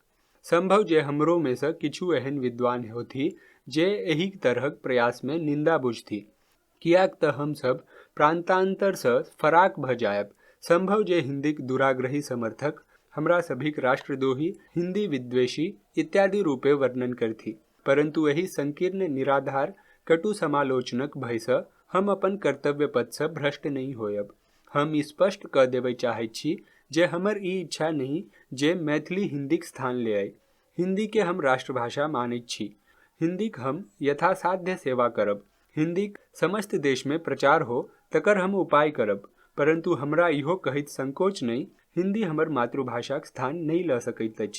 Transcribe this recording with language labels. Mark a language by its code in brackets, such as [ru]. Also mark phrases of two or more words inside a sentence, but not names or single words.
[mai] संभव जे हमरो में सँ किछु एहन विद्वान होथि जे एहि तरहक प्रयास में निंदा बुझथि, कियाक तऽ हम सब प्रांतांतर सँ फराक भऽ जायब। संभव जे हिंदीक दुराग्रही समर्थक हमरा सभीक राष्ट्रद्रोही, हिंदी विद्वेषी इत्यादि रूपे वर्णन करथि, परंतु एहि संकीर्ण निराधार कटु समालोचनक भय सँ हम अपन कर्तव्य पथ सँ भ्रष्ट नहीं होयब। हम ई स्पष्ट कऽ देबय चाहैत छी जे हमर ई इच्छा नहीं जे मैथिली हिंदीक स्थान लेअय। हिंदी के हम राष्ट्रभाषा मानैत छी, हिंदीक हम यथासाध्य सेवा करब, हिंदीक समस्त देश में प्रचार हो तकर हम उपाय करब, परंतु हमरा इहो कहैत संकोच नहीं, हिंदी हमर मातृभाषाक स्थान नहीं लऽ सकैत अछि।